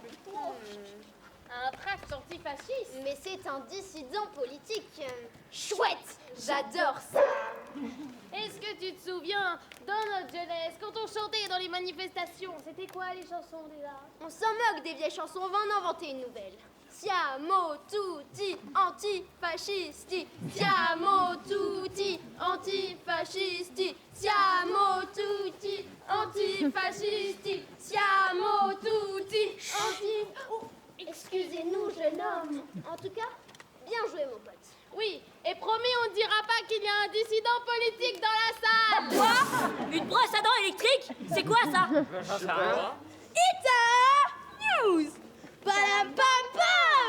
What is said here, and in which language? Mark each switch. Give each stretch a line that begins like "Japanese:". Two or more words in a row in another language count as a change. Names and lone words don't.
French: Un tract antifasciste. Mais c'est un dissident politique. Chouette, j'adore ça. Est-ce que tu te souviens, dans notre jeunesse, quand on chantait dans les manifestations, c'était quoi les chansons déjà? On s'en moque des vieilles chansons, on va en inventer une nouvelle.
Italian: Siamo tutti antifascisti. Siamo tutti antifascisti. Siamo tutti antifascisti. Siamo tutti
French: Excusez-nous, jeune homme. En tout cas, bien joué, mon pote. Oui, et promis, on ne dira pas qu'il y a un dissident politique dans la salle. Quoi? Une brosse à dents électrique? C'est quoi ça? News. Pam pam pam.